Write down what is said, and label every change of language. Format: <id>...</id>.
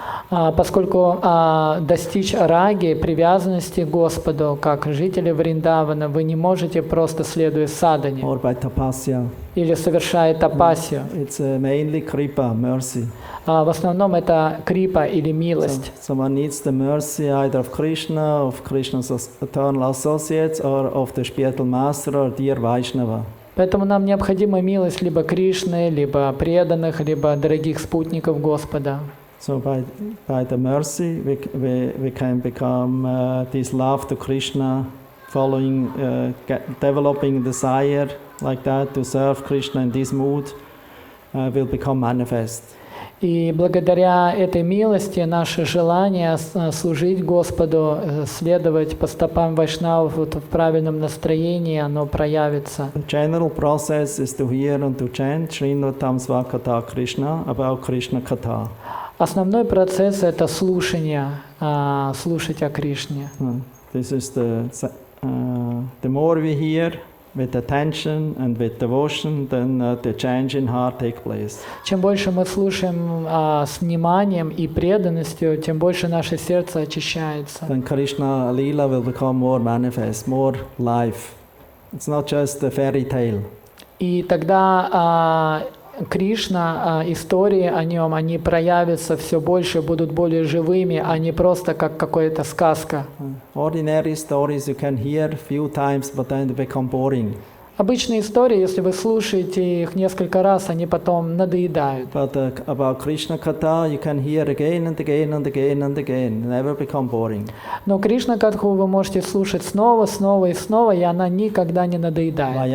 <ru>Поскольку достичь раги, привязанности к Господу, как жители Вриндавана, вы не можете просто следуя садхане или совершая тапасию.</ru> <en>It's mainly kripa, mercy.</en> <ru>В основном это крипа или милость.</ru> <en>So one needs the mercy either of Krishna, of Krishna's eternal associates, or of the spiritual master or dear Vaishnava.</en> <ru>Поэтому нам необходима милость либо Кришны, либо преданных, либо дорогих спутников Господа.</ru> <en>So by the mercy we can become this love to Krishna, following, developing desire like that to serve Krishna in this mood, will become manifest.</en> <ru>И благодаря этой милости наше желание служить Господу, следовать по стопам вайшнавов в правильном настроении, оно проявится.</ru> <en>The general process is to hear and to chant Srimad-Bhagavatam Svakatha Krishna about Krishna Katha.</en> <ru>Основной процесс — это слушание, слушать о Кришне.</ru> <en>This is the more we hear with attention and with devotion, then the change in heart take place.</en> <ru>Чем больше мы слушаем с вниманием и преданностью, тем больше наше сердце очищается.</ru> <en>Then Krishna Leela will become more manifest, more life. It's not just a fairy tale.</en> <ru>И тогда Кришна, истории о нем, они проявятся все больше, будут более живыми, а не просто как какая-то сказка.</ru> <en>Ordinary stories you can hear a few times, but then they become boring.</en> <ru>Обычные истории, если вы слушаете их несколько раз, они потом надоедают.</ru> <en>But about Krishna Katha you can hear again and again and again and again, never become boring.</en> <ru>Но Кришна Катху вы можете слушать снова, снова и снова, и она никогда не надоедает.</ru>